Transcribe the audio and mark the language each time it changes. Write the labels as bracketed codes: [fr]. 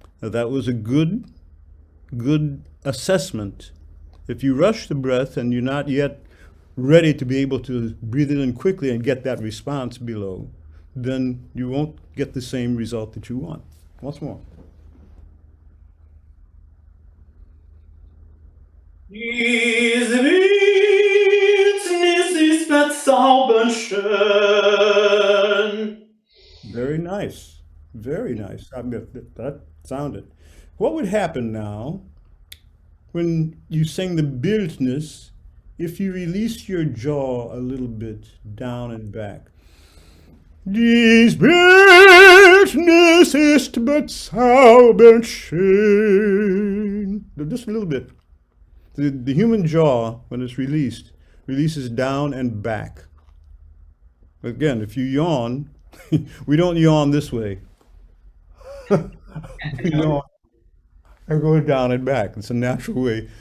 [en] Now, that was a good assessment. If you rush the breath and you're not yet ready to be able to breathe it in quickly and get that response below, then you won't get the same result that you want. Once more. [de] Diese Bildnis ist bezaubernd schön. [en] Very nice. Very nice. I mean, that sounded. What would happen now when you sing the Bildnis if you release your jaw a little bit down and back? [de] Dies Bildnis ist bezaubernd schön. [en] Just a little bit. The human jaw, when it's released, releases down and back. Again, if you yawn, we don't yawn this way. We yawn and go down and back. It's a natural way.